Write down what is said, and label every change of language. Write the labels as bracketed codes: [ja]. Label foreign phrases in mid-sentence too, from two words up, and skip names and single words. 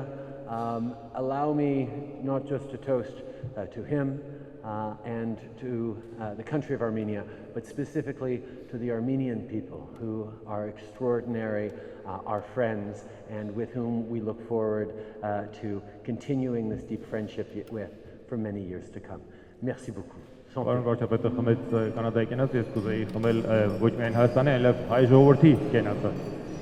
[en] Allow me not just to toast to him and to the country of Armenia, but specifically to the Armenian people who are extraordinary, our friends, and with whom we look forward to continuing this deep friendship with for many years to come. [fr] Merci beaucoup. [hy] Պարոն վարչապետը խմեց Կանադայի կենացը, ես կուզեի խմել ոչ միայն Հայաստանի, այլև հայ ժողովրդի կենացը։